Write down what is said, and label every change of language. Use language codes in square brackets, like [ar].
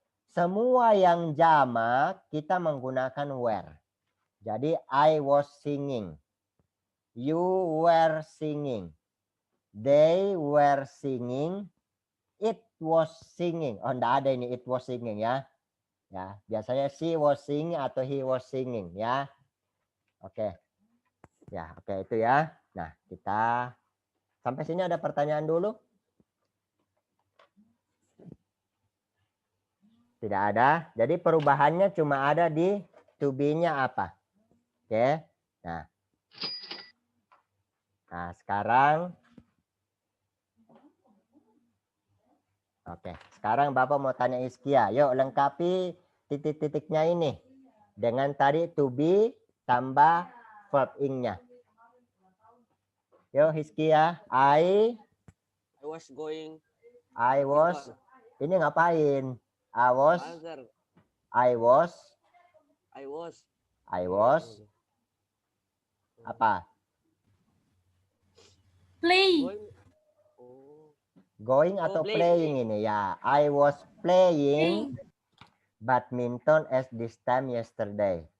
[id] Semua yang jamak kita menggunakan were. [en] Jadi I was singing. You were singing. They were singing. It was singing. [id] Oh, enggak ada ini [en] it was singing [id] ya. Ya, biasanya [en] she was singing [id] atau [en] he was singing ya. [id] Oke. Ya, oke itu ya. Nah, kita sampai sini ada pertanyaan dulu? Tidak ada. Jadi perubahannya cuma ada di to be-nya apa. Oke. Nah. Nah, sekarang oke, sekarang Bapak mau tanya Iskia. Yuk lengkapi titik-titiknya ini. Dengan tadi to be tambah verb ing-nya. Yuk Iskia. I [en] was going. I was. [id] Ini ngapain? [en] I was. Answer. I was. I was. I was. [id] Apa? [en] Play. [id] Going atau playing ini ya. [en] I was playing badminton at this time yesterday.